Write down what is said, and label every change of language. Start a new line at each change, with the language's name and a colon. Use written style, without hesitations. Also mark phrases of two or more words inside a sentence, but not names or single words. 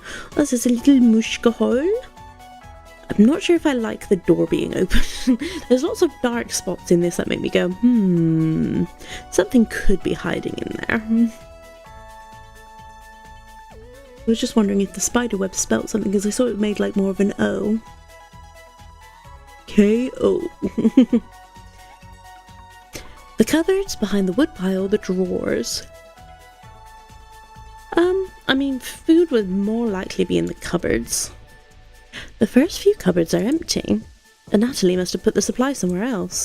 English: Oh, there's a little mushka hole. I'm not sure if I like the door being open. There's lots of dark spots in this that make me go, something could be hiding in there. I was just wondering if the spider web spelt something, because I saw it made like more of an O. K-O. The cupboards, behind the woodpile, the drawers. I mean, food would more likely be in the cupboards. The first few cupboards are empty. Natalie must have put the supply somewhere else.